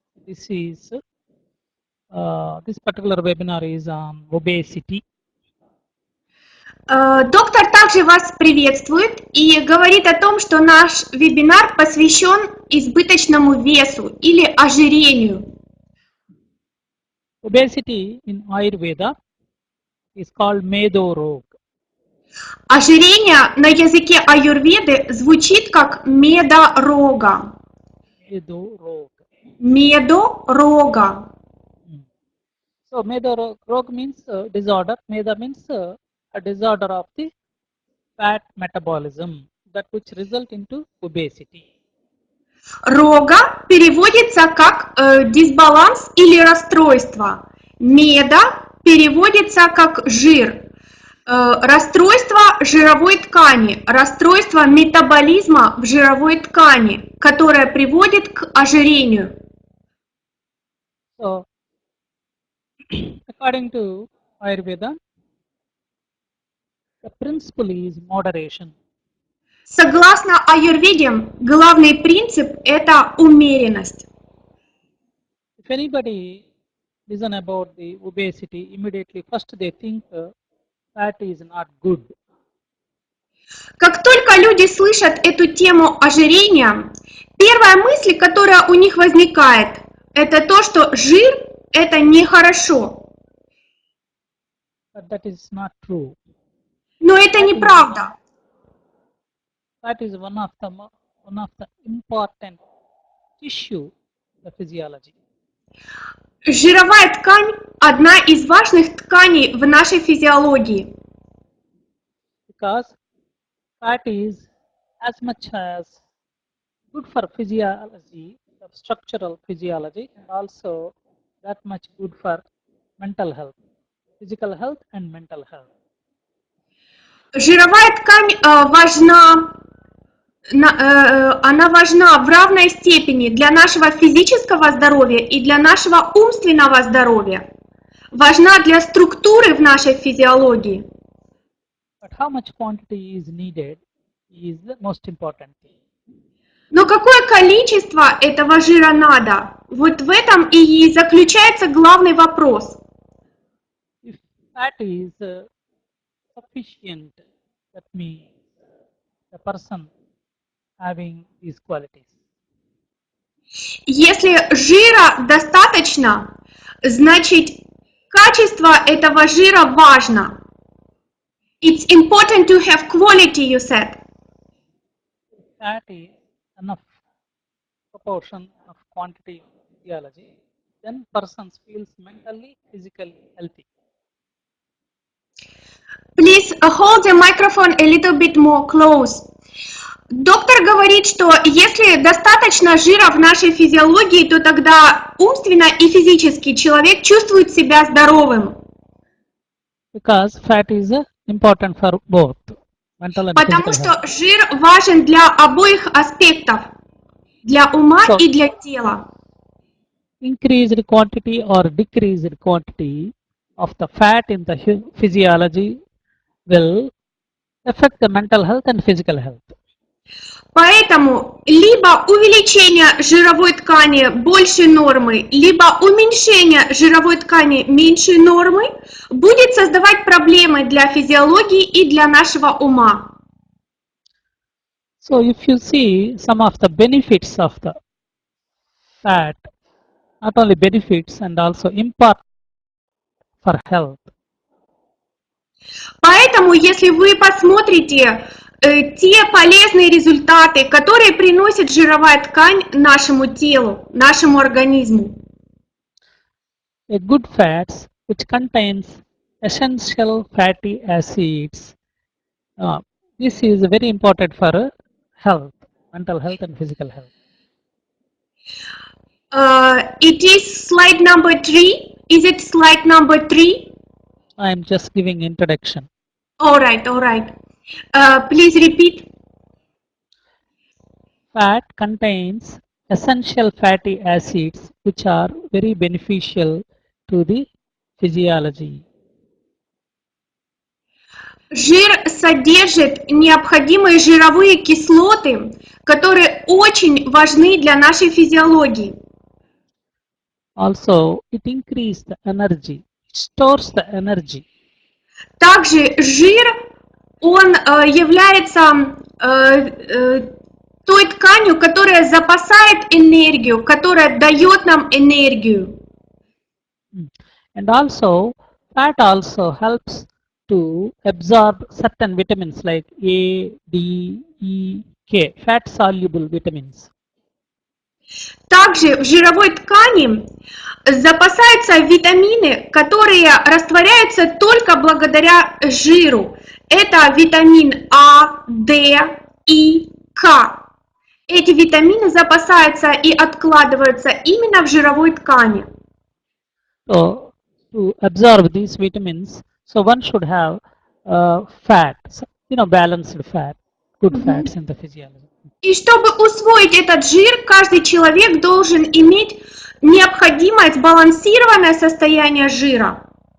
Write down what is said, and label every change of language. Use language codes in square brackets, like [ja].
[en] This particular webinar is on obesity. [ru] Доктор также вас приветствует и говорит о том, что наш вебинар посвящен избыточному весу или ожирению. [en] Obesity in Ayurveda is called Medo Rog. [ru] Ожирение на языке аюрведы звучит как медорога. [en] Medo Rog. [ru] Медорога. [en] So Medo Rog means disorder. Meda means a disorder of the fat metabolism that which result into obesity. [ru] Рога переводится как дисбаланс или расстройство. Меда переводится как жир. Расстройство жировой ткани, расстройство метаболизма в жировой ткани, которое приводит к ожирению. [en] So, according to Ayurveda, the principle is moderation. [ru] Согласно аюрведе, главный принцип – это умеренность. [en] If anybody listen about the obesity, immediately first they think fat is not good. [ru] Как только люди слышат эту тему ожирения, первая мысль, которая у них возникает, это то, что жир – это нехорошо. [en] But that is not true. [ru] Но это неправда. [en] Fat is one of the important tissue, the physiology. [ru] Жировая ткань – одна из важных тканей в нашей физиологии. [en] Because fat is as much as good for physiology, the structural physiology, and also that much good for mental health, physical health and mental health. [ru] Жировая ткань она важна в равной степени для нашего физического здоровья и для нашего умственного здоровья. Важна для структуры в нашей физиологии. [en] But how much quantity is needed is the most important thing. [ru] Но какое количество этого жира надо? Вот в этом и заключается главный вопрос. [en] If fat is sufficient, that means the person having these qualities. [ru] Если жира достаточно, значит качество этого жира важно. [en] It's important to have quality, you said. If fat is enough proportion of quantity of physiology, then person feels mentally, physically healthy. Please hold the microphone a little bit more close. [ru] Доктор говорит, что если достаточно жира в нашей физиологии, то тогда умственно и физически человек чувствует себя здоровым. [en] Because fat is important for both mental and [ru] Потому [en] physical [ru] что [en] health. [ru] жир важен для обоих аспектов, для ума и для тела. [en] Increased quantity or decreased quantity of the fat in the physiology will affect the mental health and physical health. [ru] Поэтому либо увеличение жировой ткани больше нормы, либо уменьшение жировой ткани меньше нормы будет создавать проблемы для физиологии и для нашего ума. [en] So if you see some of the benefits of the fat, not only benefits and also impact for health. [ru] Поэтому, если вы посмотрите те полезные результаты, которые приносит жировая ткань нашему телу, нашему организму. [en] A good fats which contains essential fatty acids. This is very important for health, mental health and physical health. It is slide number 3. Is it slide number 3? I am just giving introduction. All right. Please repeat. Fat contains essential fatty acids which are very beneficial to the physiology. [ru] Жир содержит необходимые жировые кислоты, которые очень важны для нашей физиологии. [en] Also, it increases the energy, it stores the energy. [ru] Также жир, он является той тканью, которая запасает энергию, которая дает нам энергию. [en] And also, fat also helps to absorb certain vitamins like A, D, E, K, fat soluble vitamins. [ru] Также в жировой ткани запасаются витамины, которые растворяются только благодаря жиру. Это витамин А, Д, И, К. Эти витамины запасаются и откладываются именно в жировой ткани. [en] So, to absorb these vitamins, so one should have fat, balanced fat, good fats in the physiology. [ru] И чтобы усвоить этот жир, каждый человек должен иметь необходимое сбалансированное состояние жира.